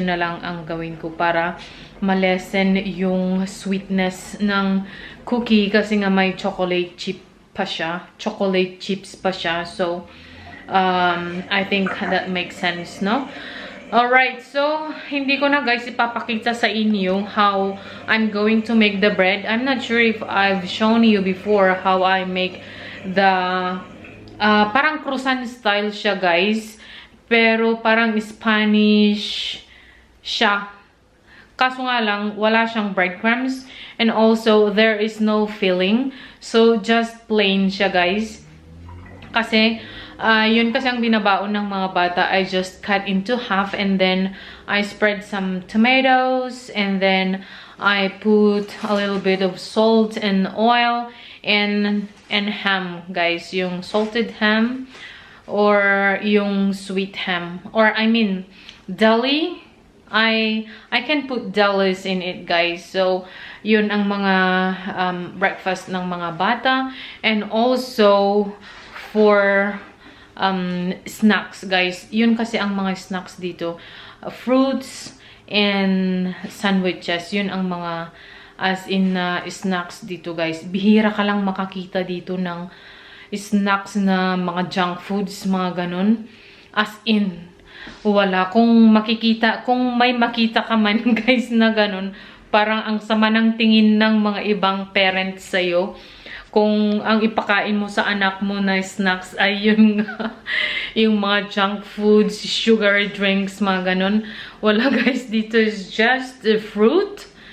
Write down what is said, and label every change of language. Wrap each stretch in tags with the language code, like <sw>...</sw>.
<tl>Yun na lang ang gawin ko para malesen yung sweetness ng cookie kasi nga may chocolate chip pa siya. Chocolate chips pa siya.</tl> <en>So, I think that makes sense, no? Alright, so</en> <tl>hindi ko na guys ipapakita sa inyo</tl> <en>how I'm going to make the bread. I'm not sure if I've shown you before how I make the parang croissant style siya guys.</en> <tl>Pero parang Spanish siya. Kaso nga lang wala siyang</tl> <en>breadcrumbs and also there is no filling. So just plain</en> <tl>siya guys. Kasi yun kasi ang binabaon ng mga bata.</tl> <en>I just cut into half and then I spread some tomatoes and then I put a little bit of salt and oil and ham guys. Yung salted ham or yung sweet ham, or I mean deli. I can put delis in it guys.</en> <tl>So yun ang mga breakfast ng mga bata</tl> <en>and also for snacks</en> <tl>guys. Yun kasi ang mga snacks dito, fruits and sandwiches. Yun ang mga as in snacks dito guys. Bihira ka lang makakita dito ng snacks na mga junk foods, mga ganun. As in, wala. Kung may makita ka man guys na ganun, parang ang sama ng tingin ng mga ibang parents sa'yo. Kung ang ipakain mo sa anak mo na snacks ay yung, yung mga junk foods, sugary drinks, mga ganun.</tl> <en>Wala guys, dito is just the fruit.</en>